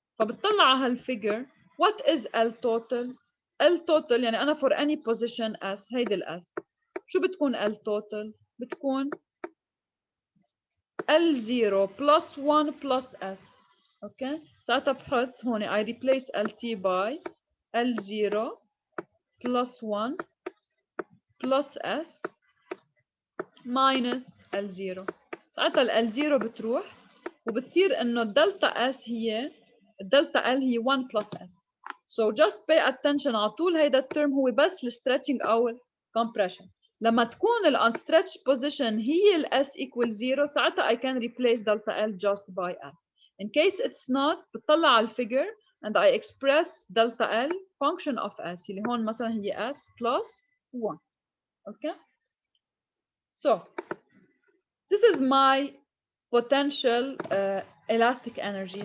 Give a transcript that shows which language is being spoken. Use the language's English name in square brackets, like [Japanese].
[Arabic] فبتطلع على هالفيجر [English] what is L total. [Arabic] L total يعني أنا [English] for any position S [Arabic] هيدي ال S شو بتكون L total؟ بتكون L0 plus 1 plus S. [English] okay, [Arabic] ساعتها بحط هون [English] I replace LT by L0 plus 1 plus S minus L0. [Arabic] ساعتها ال L0 بتروح وبتصير إنه الدلتا S هي الدلتا L هي 1 plus S. [English] So just pay attention [Arabic] على طول هيدا الترم هو بس ال stretching أو ال compression. لما تكون ال [English] unstretched position هي ال S equal 0 [Arabic] ساعتها [English] I can replace delta L just by S. In case it's not [Arabic] بتطلع على الفيجر [English] and I express delta L function of S [Arabic] اللي هون مثلا هي [English] S plus 1. Okay, so this is my potential elastic energy.